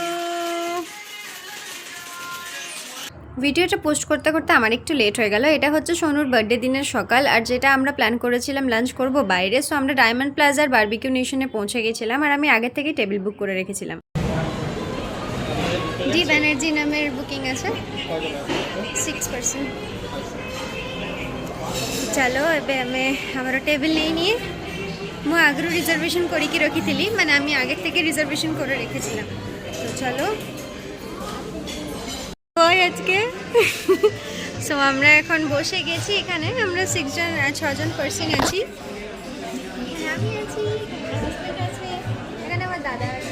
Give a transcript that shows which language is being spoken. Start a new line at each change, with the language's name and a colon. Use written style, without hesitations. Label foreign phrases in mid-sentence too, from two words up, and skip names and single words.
Bangla: ভিডিওটা পোস্ট করতে করতে আমার একটু লেট হয়ে গেল এটা হচ্ছে সোনুর বার্থডে দিনের সকাল আর যেটা আমরা প্ল্যান করেছিলাম লাঞ্চ করব বাইরে সো আমরা ডায়মন্ড প্লাজার বারবিকিউ নেশনে পৌঁছে গেছিলাম আর আমি আগে থেকে
English: table book
Bangla: করে রেখেছিলাম। জি ব্যানার্জি নামের বুকিং আছে 6%। চলো এবে আমি আমার টেবিল নেই নিয়ে
Odia: ମୁଁ ଆଗରୁ ରିଜର୍ଭେସନ୍ କରିକି ରଖିଥିଲି ମାନେ
Bangla: আমি আগে থেকে রিজর্ভেশন করে রেখেছিলাম তো চলো আজকে সো আমরা এখন বসে গেছি এখানে আমরা 6জন পার্সন আছি আমি আছি এখানে আমার দাদা আছে।